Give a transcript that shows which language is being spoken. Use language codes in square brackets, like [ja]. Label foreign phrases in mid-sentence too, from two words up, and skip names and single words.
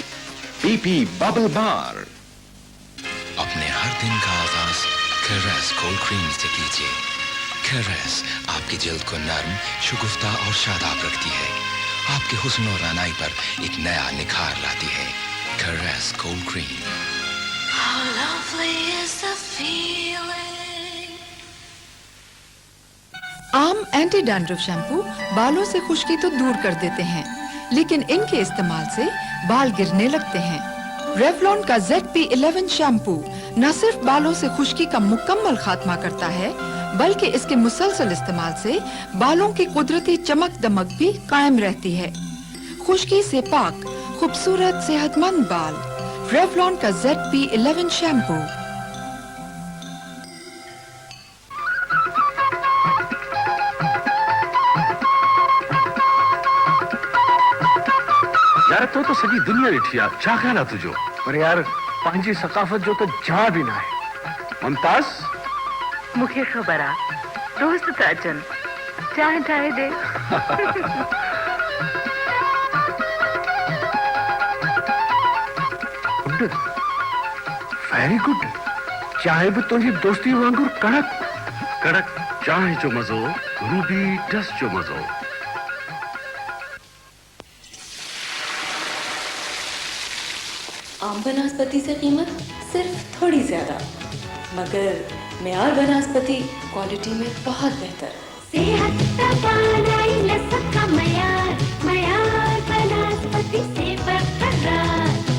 [ur] BP बबल बार। اپنے ہر دن کا آغاز کیریس کولڈ کریم سے کیجیے. کیریس آپ کی جلد کو نرم، شگفتہ اور شاداب رکھتی ہے. آپ کے حسن اور رعنائی پر ایک نیا نکھار لاتی ہے. कैरेस कोल्ड क्रीम। [en] How lovely is the feeling। [ur] आम [en] anti dandruff [ur] شیمپو بالوں سے خشکی تو دور کر دیتے ہیں، لیکن ان کے استعمال سے بال گرنے لگتے ہیں. ریولون کا ZP11 شیمپو نہ صرف بالوں سے خشکی کا مکمل خاتمہ کرتا ہے، بلکہ اس کے مسلسل استعمال سے بالوں کی قدرتی چمک دمک بھی قائم رہتی ہے. خشکی سے پاک، خوبصورت، صحت مند بال. ریولون کا ZP11 شیمپو. [sd] यार तो सॼी दुनिया ॾिठी आहे, छा ख़्याल आहे तुंहिंजो? पर यार पंहिंजी सकाफ़त जो तो जा भी ना है। मुमताज मूंखे ख़बर आहे, दोस्त था अचनि, चांहि ठाहे दे। [en] Good, very good. [sd] चांहि भी तुंहिंजी दोस्ती वांगुरु कड़क कड़क चांहि जो मज़ो, रूबी डस्ट जो मज़ो। [ur] عام بناسپتی سے قیمت صرف تھوڑی زیادہ، مگر معیار بناسپتی کوالٹی میں بہت بہتر. صحت توانائی لذت کا معیار، معیار بناسپتی سے برقرار.